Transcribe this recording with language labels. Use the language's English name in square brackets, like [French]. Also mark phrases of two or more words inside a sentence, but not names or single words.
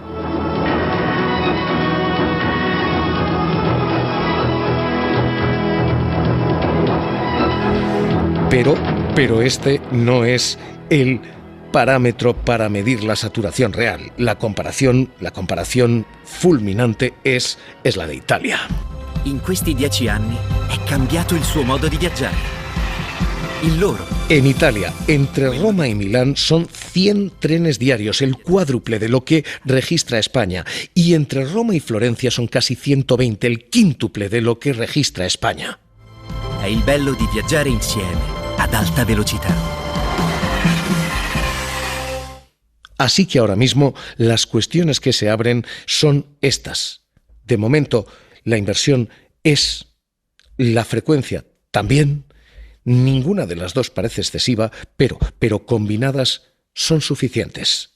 [Spanish] Pero este no es el parámetro para medir la saturación real. La comparación fulminante es la de Italia. [Italian] In questi 10 anni è cambiato il suo modo di viaggiare. Il loro. [Spanish] En Italia, entre Roma y Milán son 100 trenes diarios, el cuádruple de lo que registra España. Y entre Roma y Florencia son casi 120, el quíntuple de lo que registra España. [Italian] È il bello di viaggiare insieme ad alta velocità. [Spanish] Así que ahora mismo las cuestiones que se abren son estas. De momento, la inversión es la frecuencia también. Ninguna de las dos parece excesiva, pero combinadas son suficientes.